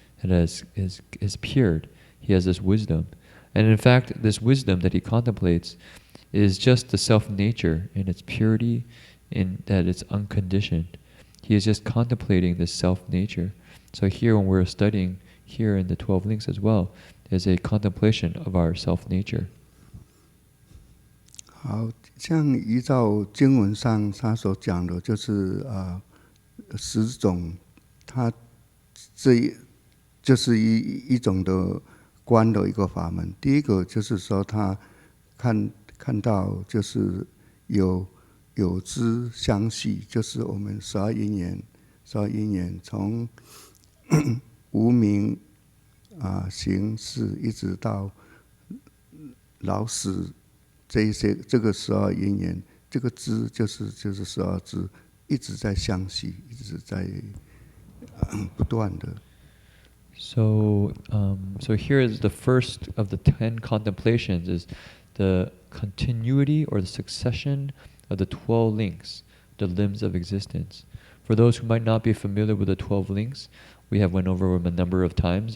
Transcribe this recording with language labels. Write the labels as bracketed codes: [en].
[en] It has appeared. He has this wisdom. And in fact, this wisdom that he contemplates is just the self-nature in its purity, in that it's unconditioned. He is just contemplating this self-nature. So here when we're studying, here in the 12 links as well, is a contemplation of our self-nature. [zh] 好，像依照经文上他所讲的，就是10种，它这就是一种的观的一个法门。第一个就是说他看到就是有知相续，就是我们12因缘从无明行识一直到老死这个12因缘，这个知就是12知，一直在相续，一直在不断的。 [en] So here is the first of the 10 contemplations is the continuity or the succession of the 12 links, the limbs of existence. For those who might not be familiar with the 12 links, we have went over them a number of times.